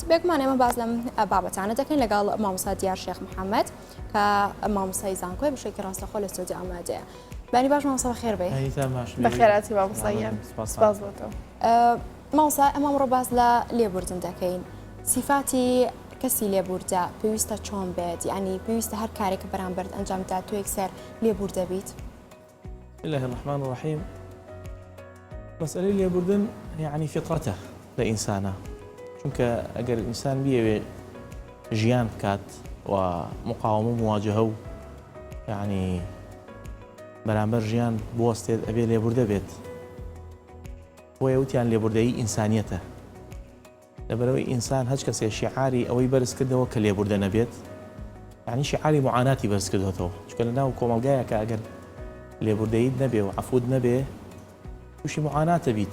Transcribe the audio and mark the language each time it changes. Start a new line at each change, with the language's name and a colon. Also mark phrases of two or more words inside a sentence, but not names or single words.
Central Kurdish: بێگومان ئێمە باز لەم بابەتانە دەکەین لەگەڵ مامۆستا دیار شێخ محەممەد کە مامۆستای زانکۆی بەشێکی ڕاستەخۆ لە سعودی ئامادەیە. بەنی باش مامۆستا بەخێر بێ. بەخێراتی مامۆستایان سپاس بۆتەوە. مامۆستا ئەمە ئەمڕۆ باز لە لێبوردن دەکەین. سیفاتی کەسی لێبوردە پێویستە چۆن بێت؟ یعنی پێویستە هەر کارێک بەرامبەر ئەنجامدا تۆ یەکسەر لێبوردە بیت؟
Arabic: بسم الله الرحمن الرحيم.
Central Kurdish: مسألة لێبوردن
Arabic: يعني فطرته لإنسانه،
Central Kurdish: چونکە ئەگەر ئینسان بیەوێ ژیان بکات و مقاومە مواجهە و يعني بەرامبەر ژیان بوەستێت ئەبێ لێبوردە بێت. بۆیە وتیان لێبوردەیی ئینسانیەتە. لەبەرەوەی ئینسان هەچ کەسێ شیعاری ئەوەی بەرز کردەوە کە لێبوردە نەبێت، یعنی شیعاری معاناتی بەرز کردوێتەوە، چونکە لەناو کۆمەلگایە کە ئەگەر لێبوردەیت نەبێ و عەفوت نەبێ تووشی معاناتە بیت.